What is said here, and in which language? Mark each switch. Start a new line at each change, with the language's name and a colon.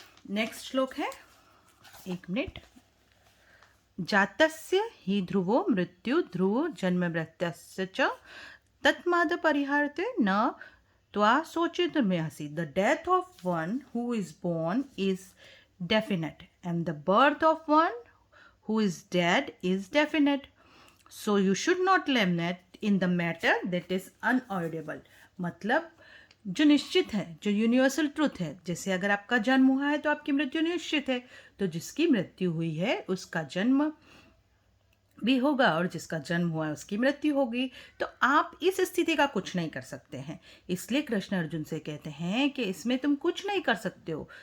Hindi: Next श्लोक है, 1 minute.
Sanskrit: जातस्य हि ध्रुवो मृत्यु ध्रुवो जन्म मृत्यस्य च तत्माद परिहारते न त्वा शोचितुर्मर्हसि।
English: The death of one who is born is definite and the birth of one who is dead is definite. So you should not lament in the matter that is unavoidable.
Hindi: मतलब जो निश्चित है, जो यूनिवर्सल ट्रुथ है, जैसे अगर आपका जन्म हुआ है तो आपकी मृत्यु निश्चित है, तो जिसकी मृत्यु हुई है उसका जन्म भी होगा, और जिसका जन्म हुआ है उसकी मृत्यु होगी। तो आप इस स्थिति का कुछ नहीं कर सकते हैं। इसलिए कृष्ण अर्जुन से कहते हैं कि इसमें तुम कुछ नहीं कर सकते हो।